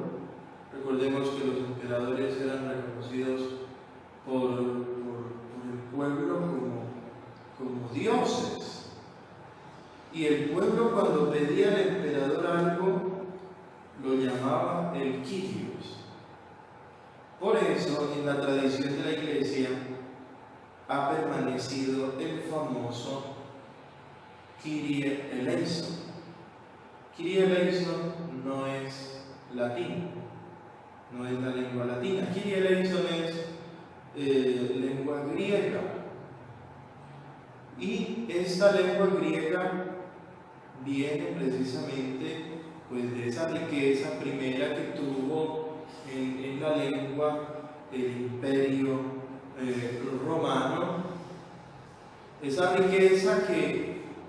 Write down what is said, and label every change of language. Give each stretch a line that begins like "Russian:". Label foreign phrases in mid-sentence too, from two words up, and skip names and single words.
Spanish: Recordemos que los emperadores eran reconocidos por el pueblo como dioses. Y el pueblo, cuando pedía al emperador algo, lo llamaba el Kyrios. Por eso, en la tradición de la Iglesia ha permanecido el famoso
Greek: Κύριε ελέησον. Κύριε ελέησον
Spanish: no es latín, no es la lengua latina.
Greek: Κύριε ελέησον
Spanish: es lengua griega. Y esta lengua griega viene precisamente pues, de esa riqueza primera que tuvo en la lengua el imperio romano, esa riqueza que